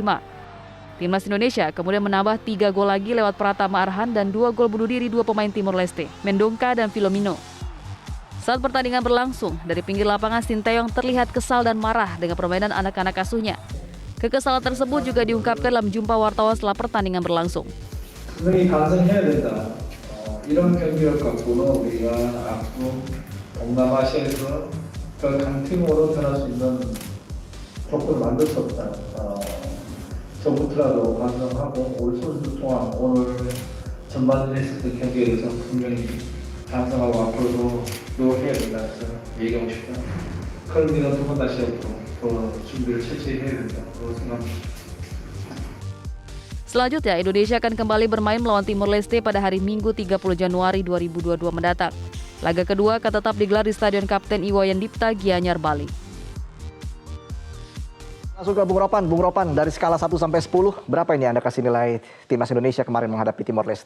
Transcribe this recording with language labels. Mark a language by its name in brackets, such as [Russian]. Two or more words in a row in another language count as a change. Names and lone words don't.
[Indonesian] Timnas Indonesia kemudian menambah 3 gol lagi lewat Pratama Arhan dan 2 gol bunuh diri 2 pemain Timor Leste, Mendonca dan Filomeno. Saat pertandingan berlangsung, dari pinggir lapangan Sinteyong terlihat kesal dan marah dengan permainan anak-anak asuhnya. Kekesalan tersebut juga diungkapkan dalam jumpa wartawan setelah pertandingan berlangsung. [Korean] 분명히 반성해야 된다. 이런 경기력 갖고는 우리가 앞으로 동남아시아에서 더 강팀으로 변할 수 있는 조건을 만들 수 없다. 저부터라도 반성하고 우리 선수들 통한 오늘 전반전에 있었던 경기에 대해서 분명히 반성하고 앞으로도 노력해야 된다. 그래서 얘기하고 싶다. 클럽이는 두 번 다시 앞으로 준비를 철저히 해야 된다. 그런 생각합니다. [Indonesian] Selanjutnya, Indonesia akan kembali bermain melawan Timor Leste pada hari Minggu 30 Januari 2022 mendatang. Laga kedua akan tetap digelar di Stadion Kapten Iwayan Dipta Gianyar, Bali. Langsung ke Bung Ropan, dari skala 1 sampai 10, berapa ini Anda kasih nilai timnas Indonesia kemarin menghadapi Timor Leste?